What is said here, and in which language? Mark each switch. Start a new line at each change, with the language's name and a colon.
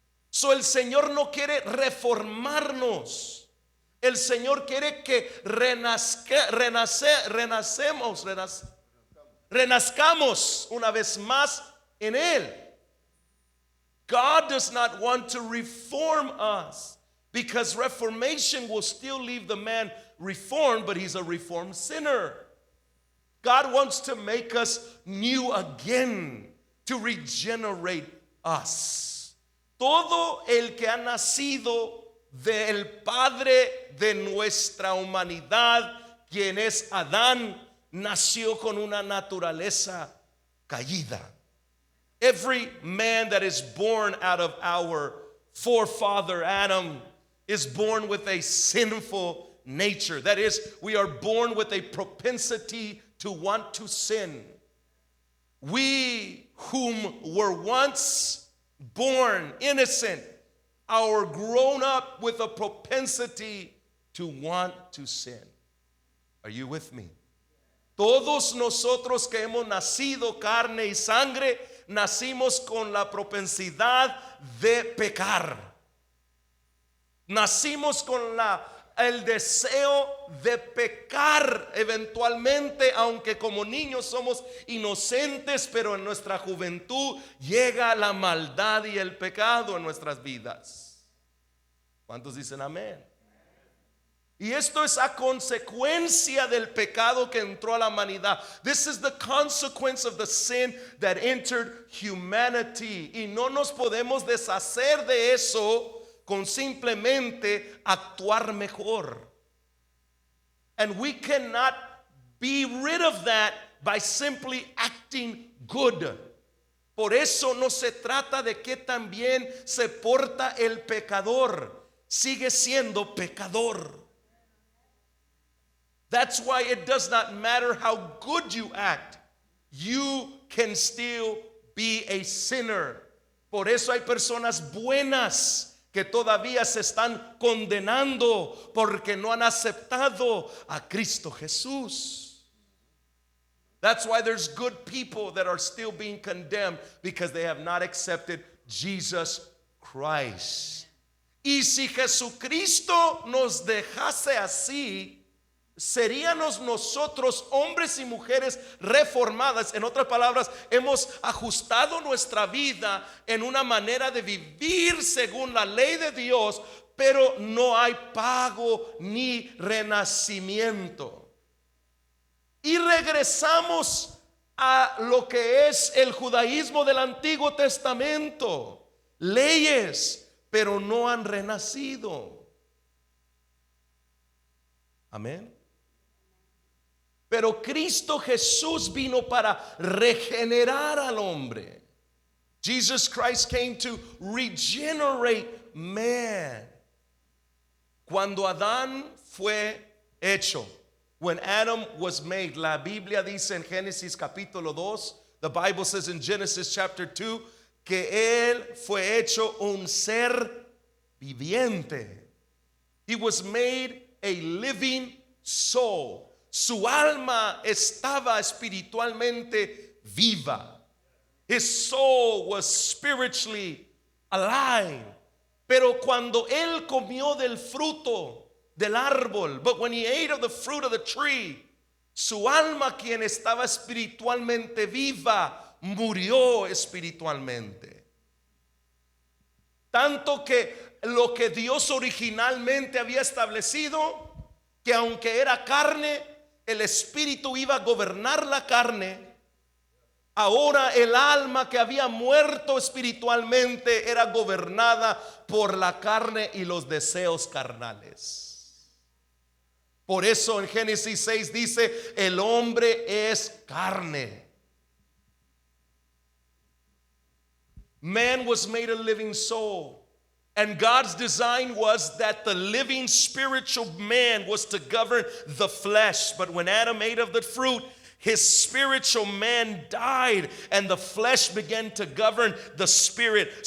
Spanish: So el Señor no quiere reformarnos. El Señor quiere que renazcamos una vez más en Él.
English: God does not want to reform us because reformation will still leave the man reformed, but he's a reformed sinner. God wants to make us new again, to regenerate us.
Spanish: Todo el que ha nacido del Padre de nuestra humanidad, quien es Adán, nació con una naturaleza caída.
English: Every man that is born out of our forefather Adam is born with a sinful nature. That is, we are born with a propensity to want to sin. We whom were once born innocent are grown up with a propensity to want to sin. Are you with me?
Spanish: Todos nosotros que hemos nacido carne y sangre, nacimos con la propensidad de pecar. Nacimos con el deseo de pecar eventualmente, aunque como niños somos inocentes, pero en nuestra juventud llega la maldad y el pecado en nuestras vidas. ¿Cuántos dicen amén? Y esto es a consecuencia del pecado que entró a la humanidad.
English: This is the consequence of the sin that entered humanity.
Spanish: Y no nos podemos deshacer de eso con simplemente actuar mejor.
English: And we cannot be rid of that by simply acting good.
Spanish: Por eso no se trata de que también se porta el pecador. Sigue siendo pecador.
English: That's why it does not matter how good you act. You can still be a sinner.
Spanish: Por eso hay personas buenas que todavía se están condenando porque no han aceptado a Cristo Jesús.
English: That's why there's good people that are still being condemned because they have not accepted Jesus Christ.
Spanish: Y si Jesucristo nos dejase así, seríamos nosotros hombres y mujeres reformadas. En otras palabras, hemos ajustado nuestra vida en una manera de vivir según la ley de Dios, pero no hay pago ni renacimiento. Y regresamos a lo que es el judaísmo del Antiguo Testamento. Leyes, pero no han renacido. Amén. Pero Cristo Jesús vino para regenerar al hombre.
English: Jesus Christ came to regenerate man.
Spanish: Cuando Adán fue hecho,
English: when Adam was made,
Spanish: la Biblia dice en Génesis capítulo 2,
English: the Bible says in Genesis chapter 2,
Spanish: que él fue hecho un ser viviente.
English: He was made a living soul.
Spanish: Su alma estaba espiritualmente viva.
English: His soul was spiritually alive.
Spanish: Pero cuando él comió del fruto del árbol,
English: but when he ate of the fruit of the tree,
Spanish: su alma, quien estaba espiritualmente viva, murió espiritualmente. Tanto que lo que Dios originalmente había establecido, que aunque era carne, el espíritu iba a gobernar la carne. Ahora el alma que había muerto espiritualmente era gobernada por la carne y los deseos carnales. Por eso en Génesis 6 dice, el hombre es carne.
English: Man was made a living soul. And God's design was that the living spiritual man was to govern the flesh. But when Adam ate of the fruit, his spiritual man died and the flesh began to govern the spirit.